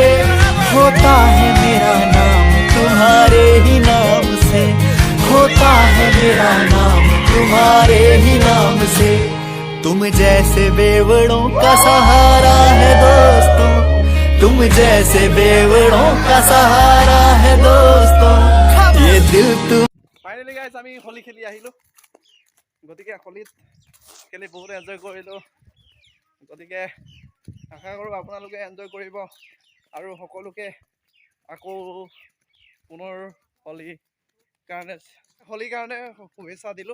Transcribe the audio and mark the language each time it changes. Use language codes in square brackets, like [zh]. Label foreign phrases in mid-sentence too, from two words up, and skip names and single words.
[hi] होता है मेरा नाम तुम्हारे ही नाम से, होता है मेरा नाम तुम्हारे ही नाम से। तुम जैसे बेवड़ों का सहारा है दोस्तों, तुम जैसे बेवड़ों का सहारा है दोस्तों। ये दिल तुम। [as] ফাইনেলি গাইজ আমি হোলী খেলি আহিলোঁ। গতিকে হোলীত খেলি বহুত এনজয় কৰিলোঁ। গতিকে আশা কৰোঁ আপোনালোকে এনজয় কৰিব আৰু সকলোকে আকৌ পুনৰ হোলীৰ কাৰণে শুভেচ্ছা দিলোঁ।